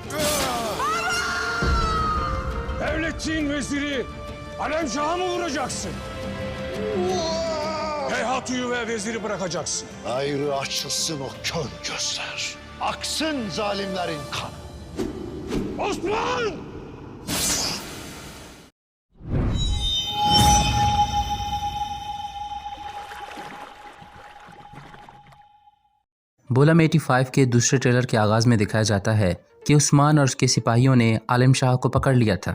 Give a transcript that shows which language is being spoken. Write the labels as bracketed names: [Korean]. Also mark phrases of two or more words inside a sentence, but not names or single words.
[Turkish] Devletçiğin veziri Alemşah'a mı vuracaksın? Geyhatı'yı ve veziri bırakacaksın. Ayrı açılsın o kör gözler. Aksın zalimlerin kanı. Osman! [Urdu] بولم 85 کے دوسرے ٹریلر کے آغاز میں دکھایا جاتا ہے کہ عثمان اور اس کے سپاہیوں نے عالم شاہ کو پکڑ لیا تھا.